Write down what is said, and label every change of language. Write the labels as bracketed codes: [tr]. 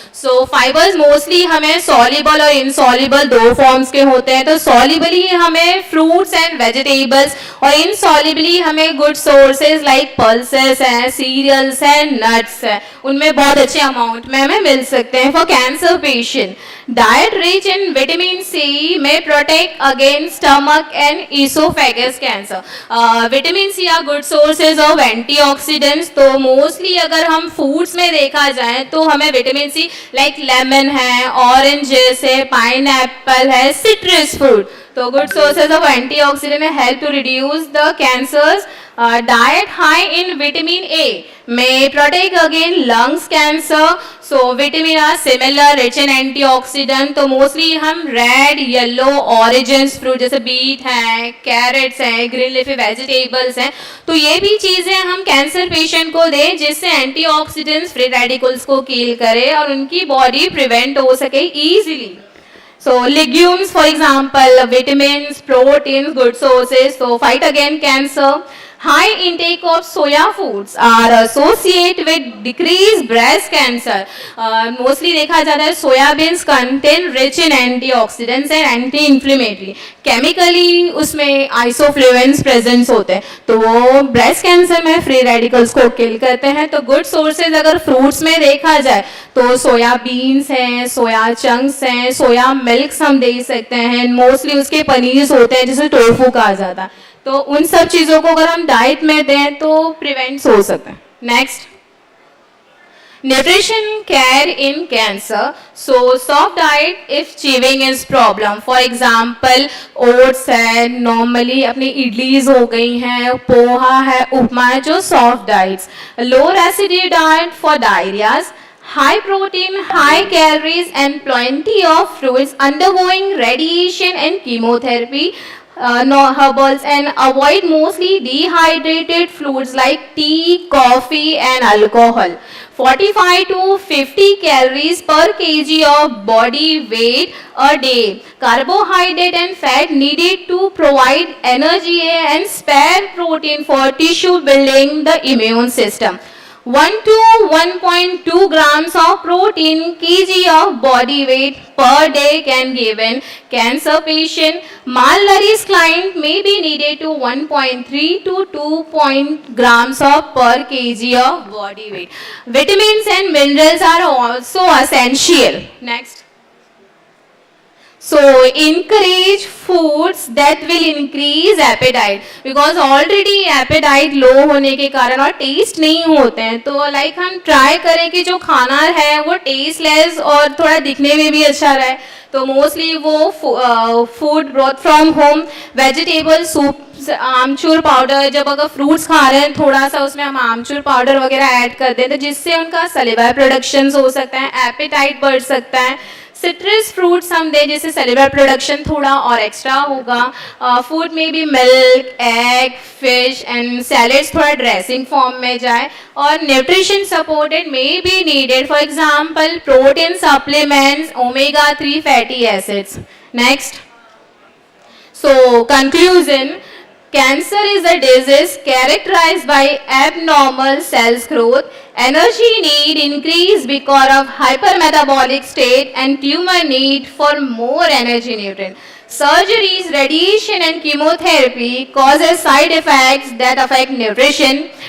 [hi] So fibers mostly हमें soluble और insoluble दो forms के होते हैं तो solubly हमें fruits and vegetables और insolubly हमें good sources like pulses हैं cereals हैं nuts हैं उनमें बहुत अच्छे amount में हमें मिल सकते हैं for cancer patient. [en] Diet rich in vitamin C may protect against stomach and esophagus cancer. Vitamin C are good sources of antioxidants. [hi] तो mostly अगर हम foods में देखा जाए तो हमें vitamin C like lemon है, oranges है, pineapple है, citrus fruit. [en] तो good sources of antioxidant help to reduce the cancers. Diet high in vitamin A may protect against lungs cancer. So vitamin are similar rich in antioxidant. [hi] तो mostly हम red, yellow, orange fruit जैसे beet है, carrots हैं, green leafy vegetables हैं. तो ये भी चीजें हम कैंसर पेशेंट को दें जिससे एंटीऑक्सीडेंट्स फ्री रेडिकल्स को किल करे और उनकी बॉडी प्रिवेंट हो सके easily. [en] So legumes, for example, vitamins, proteins, good sources. So fight against cancer. High intake of soya foods are associated with decreased breast cancer. Mostly [hi] देखा जाता है [en] soybeans contain rich in antioxidants and anti-inflammatory. [hi] Chemically उसमें isoflavones presence होते हैं तो वो breast cancer में free radicals को kill करते हैं. तो good sources अगर fruits में देखा जाए तो soya beans हैं, soya chunks हैं, soya milks हम दे सकते हैं. Mostly उसके पनीर होते हैं जिसे tofu कहा जाता है. तो उन सब चीजों को अगर हम डाइट में दें तो प्रिवेंट हो सकते हैं. [en] Next nutrition care in cancer. So soft diet if chewing is problem. For example oats है, normally [hi] अपनी इडलीज हो गई हैं, [en] पोहा है, उपमा है जो soft diets. Lower acidity diet for diarrhoeas. High protein, high calories, and plenty of fruits undergoing radiation and chemotherapy. No herbals, and avoid mostly dehydrated foods like tea, coffee, and alcohol. 45 to 50 calories per kg of body weight a day. Carbohydrate and fat needed to provide energy and spare protein for tissue building the immune system. 1 to 1.2 grams of protein kg of body weight per day can give an cancer patient. Malnourished client may be needed to 1.3 to 2 grams of per kg of body weight. Vitamins and minerals are also essential. Next. So encourage foods that will increase appetite, because already appetite [hi] low होने के कारण और taste नहीं होते हैं, तो like हम try करें कि जो खाना है वो tasteless और थोड़ा दिखने में भी अच्छा रहे, तो mostly वो food brought from home, vegetable soup, amchur powder, जब अगर फ्रूट्स खा रहे हैं थोड़ा सा उसमें हम आमचूर पाउडर वगैरह ऐड कर दें तो जिससे उनका सलिवा प्रोडक्शन हो सकता है, एपेटाइट बढ़ सकता है. सिट्रस फ्रूट्स हम दें जिससे सेलुलर प्रोडक्शन थोड़ा और एक्स्ट्रा होगा. फूड में भी milk, egg, fish and salads थोड़ा ड्रेसिंग फॉर्म में जाए. [en] और nutrition supported में be needed, for example protein supplements, omega 3 fatty acids. Next. So conclusion, cancer is a disease characterized by abnormal cells growth, energy need increase because of hypermetabolic state and tumor need for more energy nutrient. Surgeries, radiation and chemotherapy causes side effects that affect nutrition.